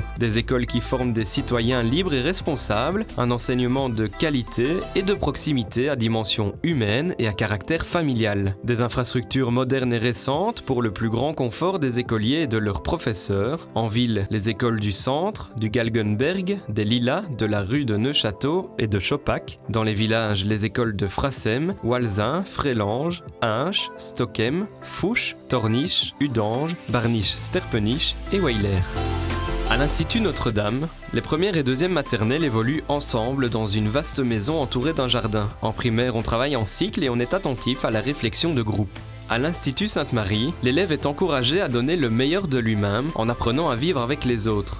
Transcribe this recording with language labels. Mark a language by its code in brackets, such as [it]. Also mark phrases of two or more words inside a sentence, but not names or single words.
[fr] Des écoles qui forment des citoyens libres et responsables, un enseignement de qualité et de proximité à dimension humaine et à caractère familial. Des infrastructures modernes et récentes pour le plus grand confort des écoliers et de leurs professeurs. En ville, les écoles du centre, du Galgenberg, des Lilas, de la rue de Neufchâteau et de Chopac. Dans les villages, les écoles de Frassem, Walzin, Frélange, Hinche, Stockem, Fouche, Torniche, Udange, Barniche, Sterpenich et Weiler. À l'Institut Notre-Dame, les premières et deuxièmes maternelles évoluent ensemble dans une vaste maison entourée d'un jardin. En primaire, on travaille en cycle et on est attentif à la réflexion de groupe. À l'Institut Sainte-Marie, l'élève est encouragé à donner le meilleur de lui-même en apprenant à vivre avec les autres.